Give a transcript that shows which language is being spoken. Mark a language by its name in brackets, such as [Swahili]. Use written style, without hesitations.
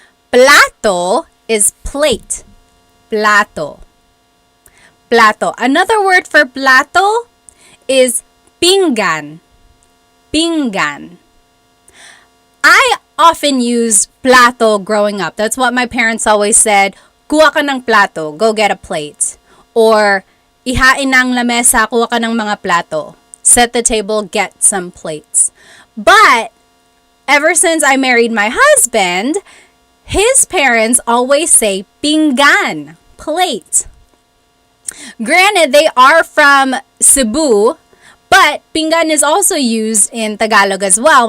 [English] Plato is plate. Plato. Plato. Another word for plato is pinggan. Pinggan. I often used plato growing up. That's what my parents always said. [Filipino] Kuha ka ng plato, [English] go get a plate. [Filipino] Or, ihain ng lamesa, kuha ka ng mga plato. [English] Set the table, get some plates. But, ever since I married my husband, his parents always say pinggan, plate. Granted, they are from Cebu, but pinggan is also used in Tagalog as well.